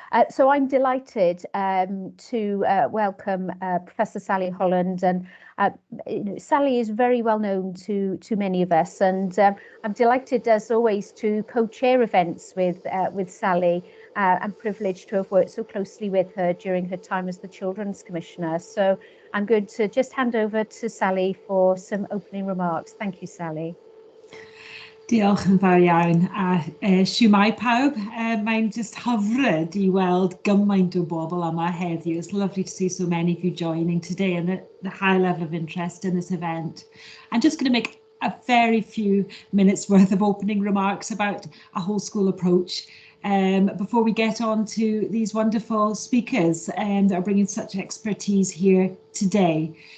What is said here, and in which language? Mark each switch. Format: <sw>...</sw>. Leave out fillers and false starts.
<en>So I'm delighted to welcome Professor Sally Holland, and Sally is very well known to many of us, and I'm delighted as always to co-chair events with Sally. I'm privileged to have worked so closely with her during her time as the Children's Commissioner. So I'm going to just hand over to Sally for some opening remarks. Thank you, Sally.</en> <cy>Diolch yn fawr iawn, a siwmai pawb. Mae'n just hyfryd I weld gymaint o bobl yma heddiw.</cy> <en>It's lovely to see so many of you joining today and the high level of interest in this event. I'm just going to make a very few minutes worth of opening remarks about a whole school approach before we get on to these wonderful speakers that are bringing such expertise here today.</en>